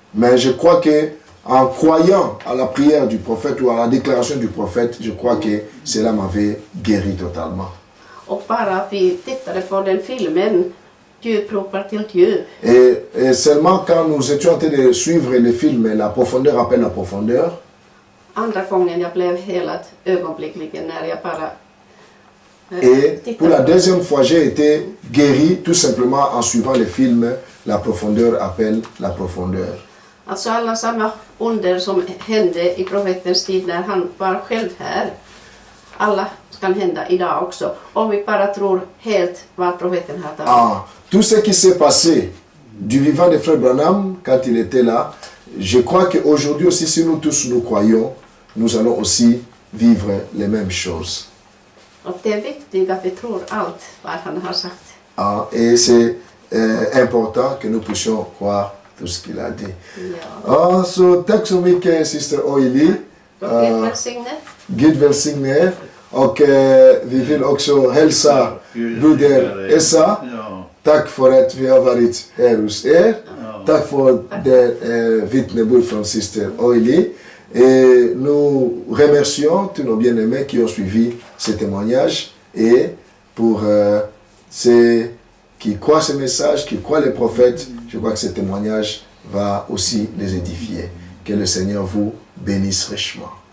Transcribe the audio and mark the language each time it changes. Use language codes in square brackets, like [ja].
[fr] Mais je crois que en croyant à la prière du prophète ou à la déclaration du prophète, je crois que cela m'avait guéri totalement. [sv] Och bara att vi tittade på den filmen, Djup ropar till djup. [fr] Et seulement quand nous étions en train de suivre le film La profondeur appelle la profondeur. [sv] Andra gången jag blev helad ögonblickligen när jag bara [fr] Et pour la deuxième fois, j'ai été guéri tout simplement en suivant le film La profondeur appelle la profondeur. [sv] Alltså alla samma under som hände i profetens tid när han var själv här, alla kan hända idag också. Om vi bara tror helt vad profeten har talat. [fr] Tout ce qui s'est passé du vivant de Frère Branham quand il était là. Je crois qu'aujourd'hui aussi, si nous tous nous croyons, nous allons aussi vivre les mêmes choses. [sv] Och det är viktigt att vi tror allt vad han har sagt. [fr] Ah, et c'est important que nous puissions croire tout ce qu'il a dit. [sv] Ja. Ah, så tack så mycket Syster Oili. Och Gud välsigne. Gud välsigne er. Och vi vill också hälsa broder Essa. Ja. Tack för att vi har varit här hos er. Tack för det vittnesbörd från Syster Oili. [fr] Et nous remercions tous nos bien-aimés qui ont suivi ce témoignage et pour ceux qui croient ce message, qui croient les prophètes, je crois que ce témoignage va aussi les édifier. Que le Seigneur vous bénisse richement.